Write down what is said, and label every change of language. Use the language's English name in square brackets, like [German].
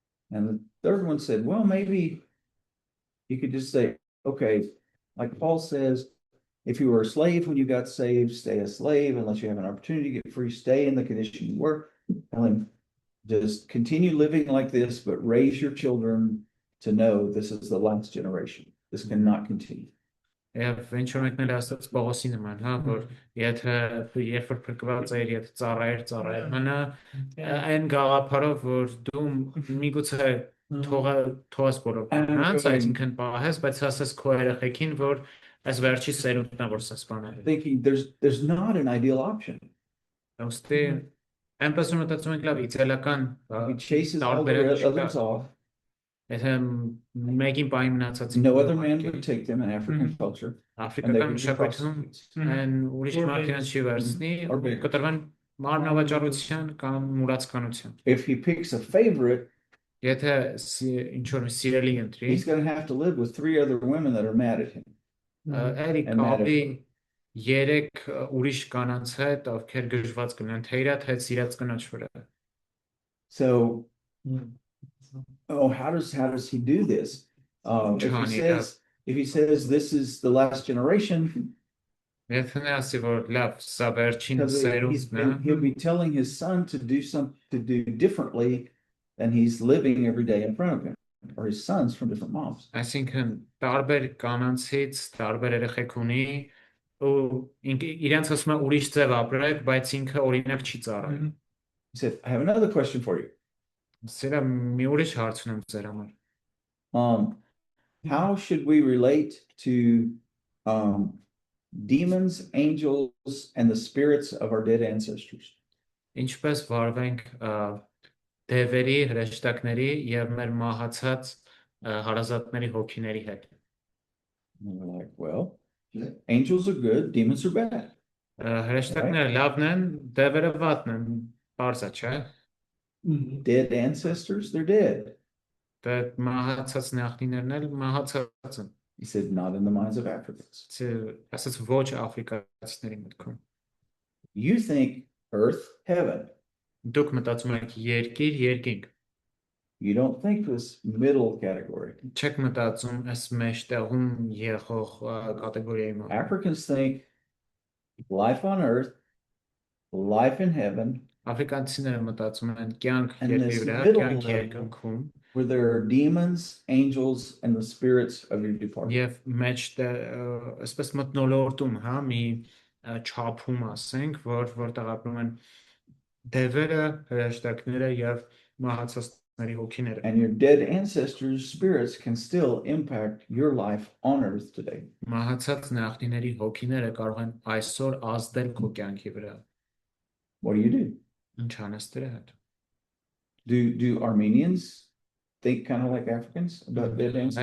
[English] And the third one said, well, maybe you could just say, okay, like Paul says, if you were a slave when you got saved, stay a slave unless you have an opportunity to get free, stay in the condition you were. Tell him, just continue living like this, but raise your children to know this is the last generation. This cannot continue. [Armenian] Եվ ինչ որ մեկնել ասած Պողոսի նման, հա, որ եթե երբ որ փրկված էր, եթե ծառայեր մնա, այն գաղափարով, որ դու միգուցե թողես բոլոր բանից, այսինքն պահես, բայց ասես քո երեխեքին, որ այս վերջի սերունդն է, որ սես բանել։ [English] Thinking there's not an ideal option. [Armenian] Ոստի այնպես որ մտածում ենք լավ, իդեալական [English] He chases all the others off. [Armenian] Եթե մեկին պահի մնացածին [English] No other man would take them in African culture. [Armenian] Աֆրիկական մշակույթում այն ուրիշ մարդկանց չի վերցնի, կտրվեն մարմնավաճառության կամ մուրացկանության։ [English] If he picks a favorite, [Armenian] Եթե ինչ որ սիրելի ընտրի, [English] he's going to have to live with 3 other women that are mad at him. [Armenian] էլի կապի 3 ուրիշ կանանց հետ, ովքեր գժված կլինեն թե իրա, թե սիրած կնոջ վրա։ [English] So, how does he do this? If he says this is the last generation, [Armenian] Եթե նա ասի որ լավ, սա վերջին [English] because [Armenian] սերունդն է, [English] he'll be telling his son to do differently than he's living every day in front of him, or his sons from different moms. [Armenian] այսինքն տարբեր կանանցից տարբեր երեխեք ունի ու իրենց ասում է ուրիշ ձև ապրեք, բայց ինքը օրինակ չի ծառայում։ [English] He said, I have another question for you. [Armenian] Սրա մի ուրիշ հարց ունեմ ձեր համար։ [English] How should we relate to demons, angels, and the spirits of our dead ancestors? [Armenian] Ինչպես վարվենք դևերի, հրեշտակների եւ մեր մահացած հարազատների հոգիների հետ։ [English] And we're like, well, angels are good, demons are bad. [Armenian] Հրեշտակները լավն են, դևերը վատն են, բարձա չէ։ [English] Dead ancestors, they're dead. [Armenian] Դա մահացած նախնիներն էլ մահացած են։ [English] He said, not in the minds of Africans. [Armenian] Ասած ոչ աֆրիկացիների մտքում։ [English] You think earth, heaven. [Armenian] Դուք մտածում եք երկիր, երկինք։ [English] You don't think this middle category. [Armenian] Չեք մտածում այս մեջտեղում եղող կատեգորիայի մասին։ [English] Africans think life on earth, life in heaven, [Armenian] Աֆրիկանցիները մտածում են կյանք [English] And [Armenian] երկրի [English] this [Armenian] վրա, [English] middle [Armenian] կյանք [English] level. [Armenian] երկնքում [English] where there are demons, angels, and the spirits of your departed. [Armenian] եւ մեջտեղ այսպես մտնոլորտում, հա, մի չափում ասենք, որտեղ ապրում են դևերը, հրեշտակները եւ մահացածների հոգիները։ [English] And your dead ancestors' spirits can still impact your life on earth today. [Armenian] Մահացած նախնիների հոգիները կարող են այսօր ազդել քո կյանքի վրա։ [English] What do? [Armenian] Ինչ անես դրա հետ։ [English] Do Armenians think kind of like Africans about dead ancestors?